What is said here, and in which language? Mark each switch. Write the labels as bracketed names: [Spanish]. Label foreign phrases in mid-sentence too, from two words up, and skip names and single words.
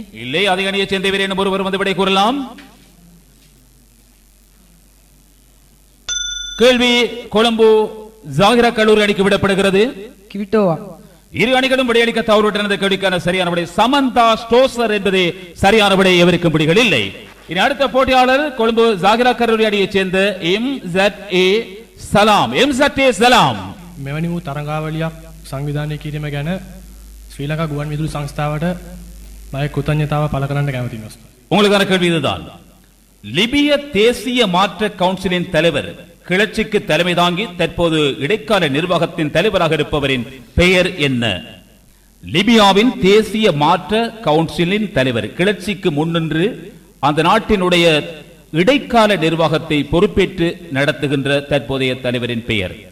[Tamil] இல்லை, அதே அணியைச் சேர்ந்தவர் எனும் ஒருவர் வந்து விடை கூறலாம். கேள்வி கொழும்பு ஜாகிரா கல்லூரி அணிக்கு விடப்படுகிறது. கிவிட்டோவா. இரு அணிகளும் விடையளிக்க தவறுவிட்டன. கேள்விக்கான சரியான விடை சமந்தா ஸ்டோசர் என்பது சரியான விடை. எவருக்கும் பிடிகள் இல்லை. இனி அடுத்த போட்டியாளர் கொழும்பு ஜாகிரா கல்லூரி அணியைச் சேர்ந்த MZA සලාම්. MZA සලාම්. [Sinhala] මෙවැනි වූ තරඟාවලියක් සංවිධානය කිරීම ගැන ශ්‍රී ලංකා ගුවන් විදුලි සංස්ථාවට මම කෘතඥතාව පළ කරන්න කැමතියි. [Tamil] உங்களுக்கான கேள்வி இதுதான். லிபிய தேசிய மாற்ற கவுன்சிலின் தலைவர் கிளர்ச்சிக்கு தலைமை தாங்கி தற்போது இடைக்கால நிர்வாகத்தின் தலைவராக இருப்பவரின் பெயர் என்ன? லிபியாவின் தேசிய மாற்ற கவுன்சிலின் தலைவர், கிளர்ச்சிக்கு முன்னின்று அந்த நாட்டினுடைய இடைக்கால நிர்வாகத்தை பொறுப்பேற்று நடத்துகின்ற தற்போதைய தலைவரின் பெயர்.